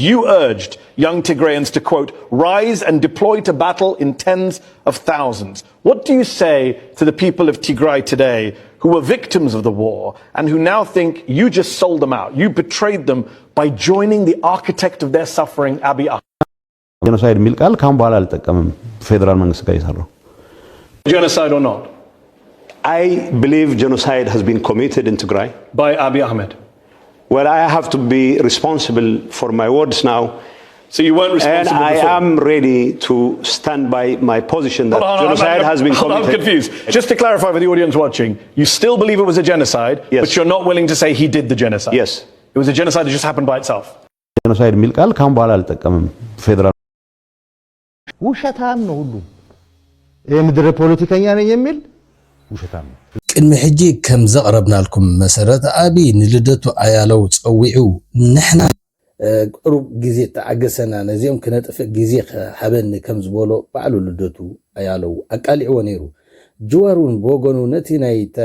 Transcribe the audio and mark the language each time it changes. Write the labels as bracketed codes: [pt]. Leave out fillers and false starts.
[en] You urged young Tigrayans to, quote, rise and deploy to battle in tens of thousands. What do you say to the people of Tigray today who were victims of the war and who now think you just sold them out? You betrayed them by joining the architect of their suffering, Abiy Ahmed. [am] Genocide ሚል ቃል ካሁን በኋላ አልጠቀምም ፌደራል መንግስት ጋር ይሰራው [en] Genocide or not? I believe genocide has been committed in Tigray By Abiy Ahmed. Well, I have to be responsible for my words now. So you weren't responsible and before? I am ready to stand by my position that genocide has been committed. I'm confused. Just to clarify for the audience watching, you still believe it was a genocide, yes. But you're not willing to say he did the genocide? Yes. It was a genocide that just happened by itself? [am] Genocide ሚል ቃል ካሁን በኋላ አልጠቀምም ፌደራል ውሸታም ነው ሁሉ የምድር ፖለቲከኛ ነኝ የሚል ውሸታም ነው [ti] ቅድሚ ሕጂ ከም ዘቕረብናልኩም መሰረት አብይ ንልደቱ አያለው ፀዊዑ ንሕና ቁሩብ ግዜ ተዓገሰና ነዚኦም ክነጥፍእ ግዜ ሓበኒ ከም ዝበሎ ባዕሉ ልደቱ አያለው አቃሊዕዎ ነይሩ ጅዋሩን በወገኑ ነቲ ናይ